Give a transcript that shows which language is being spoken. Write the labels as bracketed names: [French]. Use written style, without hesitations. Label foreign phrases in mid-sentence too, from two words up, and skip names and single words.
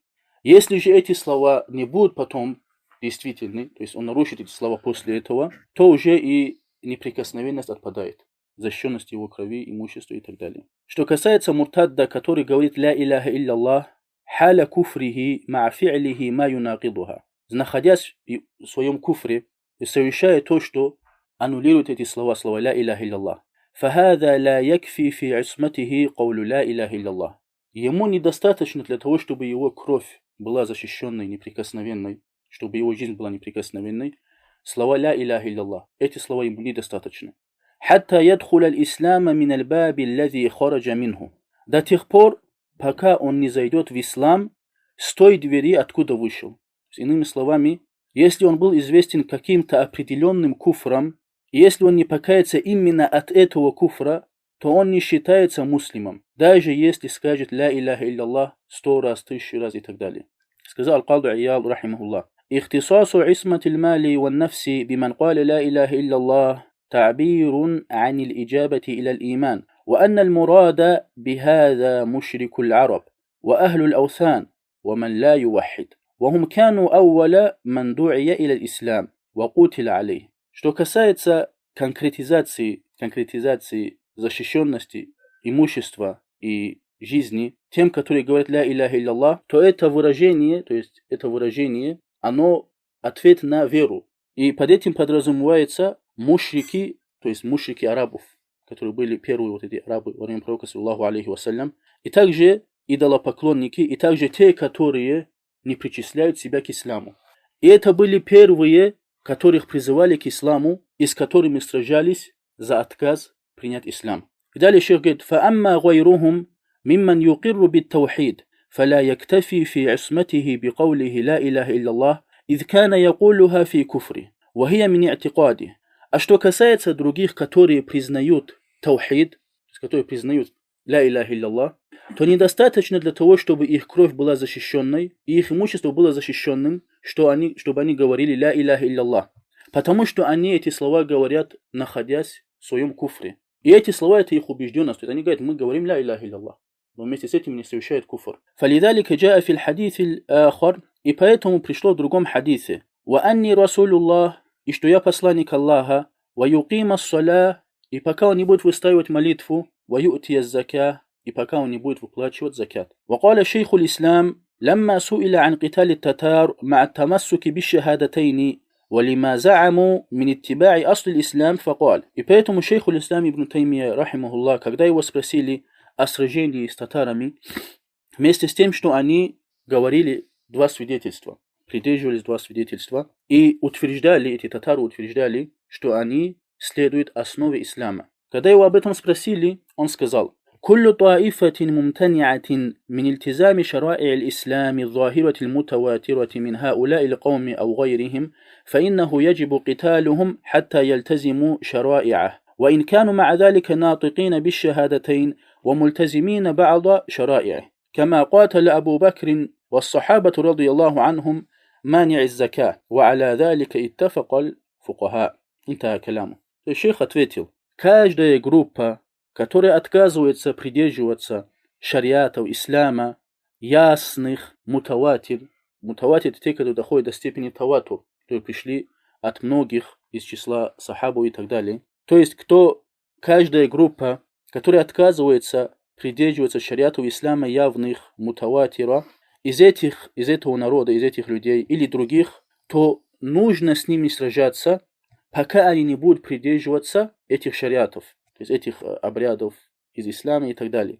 [Russian] Если же эти слова не будут потом действительны, то есть он нарушит эти слова после этого, то уже и неприкосновенность отпадает, защищенность его крови, имущества и так далее. Что касается муртадда, который говорит [Arabic] لا إله إلا الله حال كفره مع فعله ما ينقضها, [Russian] находясь в своем куфре и совершая то, что аннулирует эти слова [Arabic] لا إله إلا الله. فهذا لا يكفي في عصمته قول لا إله إلا الله. [Russian] Ему недостаточно для того, чтобы его кровь была защищенной, неприкосновенной, чтобы его жизнь была неприкосновенной, слова [Arabic] لا إله إلا الله. [Russian] Эти слова ему недостаточно. [Arabic] حتى يدخل الإسلام من الباب الذي خرج منه. [Russian] До тех пор, пока он не зайдет в ислам с той двери, откуда вышел. Иными словами, если он был известен каким-то определенным куфром, и если он не покается именно от этого куфра, то он не считается муслимом, даже если скажет [Arabic] لا إله إلا الله [Russian] 100 раз, 1000 раз и так далее. [Arabic] Сказал Аль-Кади Ияд, рахимахуллах: اختصاص عصمة المال والنفس بمن قال لا إله إلا الله تعبير عن الإجابة إلى الإيمان وأن المراد بهذا مشرك العرب وأهل الأوثان ومن لا يوحد وهم كانوا أول من دعي إلى الإسلام وقتل عليه. [Russian] Что касается конкретизации защищенности имущества и жизни тем, которые говорят [Arabic] لا إله إلا الله, [Russian] то это выражение, оно ответ на веру. И под этим подразумевается мушрики, то есть мушрики арабов, которые были первые вот эти арабы во время пророка [Arabic] صلى الله عليه وسلم, [Russian] и также идолопоклонники, и также те, которые не причисляют себя к исламу. И это были первые, которых призывали к исламу и с которыми сражались за отказ принять ислам. И далее шейх говорит: [Arabic] فَأَمَّا غَيْرُهُمْ مِمَّنْ يُقِرُّ بِالتَّوْحِيدِ فَلَا يَكْتَفِي فِي عِصْمَتِهِ بِقَوْلِهِ لَا إِلَهَ إِلَّا اللَّهِ إِذْ كَانَ يَقُولُهَا فِي كُفْرِهِ وَهِيَ مِنْ اعْتِقَادِهِ. [Russian] А что касается других, которые признают таухид, которые признают [Arabic] لا إله إلا الله, [Russian] то недостаточно для того, чтобы их кровь была защищенной и их имущество было защищенным, чтобы они говорили [Arabic] لا إله إلا الله. [Russian] Потому что они эти слова говорят, находясь в своем куфре. И эти слова — это их убежденность. Они говорят: мы говорим [Arabic] لا إله إلا الله, [Russian] но вместе с этим не совершают куфр. [Arabic] فَلِذَلِكَ جَاءَ فِي الْحَدِيثِ الْآخَرِ. [Russian] И поэтому пришло в другом хадисе: [Arabic] وَأَنِّي رَسُولُ اللَّهِ. [Russian] И что я посланник Аллаха. [Arabic] وَيُقِيمَ الصَّلَاةِ. [Russian] И пока он не будет выстаивать молитву. [Arabic] وَيُؤْتِيَ الزَّكَاةِ. [Russian] И пока он не будет выплачивать закят. [Arabic] وقال شيخ الإسلام لما سئل عن قتال التتار مع التمسك بالشهادتين ولما زعموا من اتباع أصل الإسلام فقال. [Russian] И поэтому шейх الإسلام ибн Таймия, рахимахуллах, когда его спросили о сражении с татарами, вместе с тем, что они говорили два свидетельства, придерживались два свидетельства, и эти татары утверждали, что они следуют основе ислама. Когда его об этом спросили, он сказал: [Arabic] كل طائفة ممتنعة من التزام شرائع الإسلام الظاهرة المتواترة من هؤلاء القوم أو غيرهم فإنه يجب قتالهم حتى يلتزموا شرائعه وإن كانوا مع ذلك ناطقين بالشهادتين وملتزمين بعض شرائعه كما قاتل أبو بكر والصحابة رضي الله عنهم مانع الزكاة وعلى ذلك اتفق الفقهاء. انتهى كلامه. [Russian] الشيخ ответил: каждая группа, которые отказываются придерживаться шариатов ислама, ясных, мутаватир. Мутаватир — это те, которые доходят до степени таватур, которые пришли от многих из числа сахабов и так далее. То есть, каждая группа, которая отказывается придерживаться шариатов ислама явных, мутаватира, из этого народа, из этих людей или других, то нужно с ними сражаться, пока они не будут придерживаться этих шариатов, то есть этих обрядов из ислама и так далее.